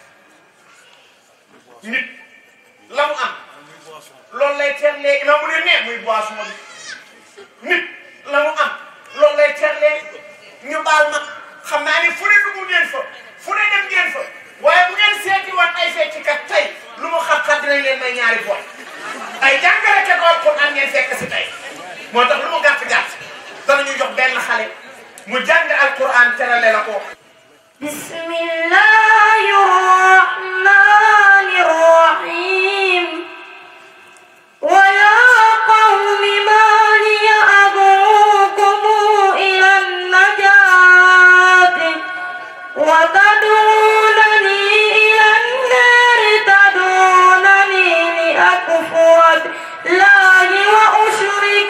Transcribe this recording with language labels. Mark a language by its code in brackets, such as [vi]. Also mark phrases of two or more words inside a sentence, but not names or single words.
[wo] nit la mu am loolu lay terlee imam mu ne muy boisson bi nit la mu am loolu lay terlee ñu baal ma xam naa ni fu ne dugg ngeen fa fu ne dem ngeen fa waaye bu ngeen seeti woon ay feccikat tey lu mu xam-xam dinañ leen may ñaari boy ay jàngalekat alquran ngeen fekk si tey moo tax lu mu gàtt danañu jox benn xale mu jàng alquran terale la ko [ar] بسم الله الرحمن الرحيم ويا قوم ما لي أدعوكم إلى النجاة و تدعونني إلى النار تدعونني لأكفر بالله وأشرك